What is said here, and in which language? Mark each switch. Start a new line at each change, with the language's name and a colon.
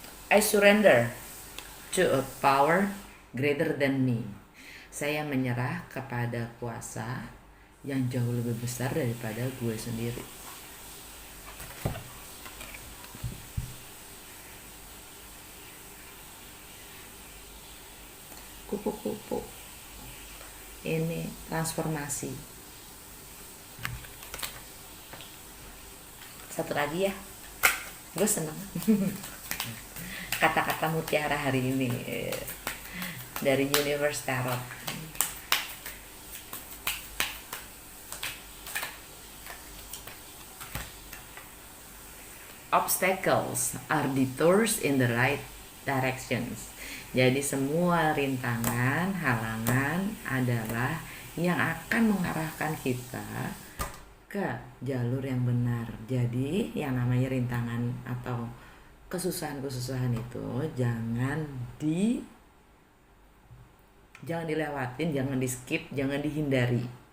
English: I surrender to a power greater than me.
Indonesian: Saya menyerah kepada kuasa yang jauh lebih besar daripada gue sendiri. Kupu-kupu. Ini transformasi. Satu lagi ya. Gue seneng. Kata-kata mutiara hari ini dari Universe Tarot.
English: Obstacles are detours in the right directions.
Indonesian: Jadi semua rintangan, halangan adalah yang akan mengarahkan kita ke jalur yang benar. Jadi yang namanya rintangan atau kesusahan-kesusahan itu jangan dilewatin, jangan di skip, jangan dihindari.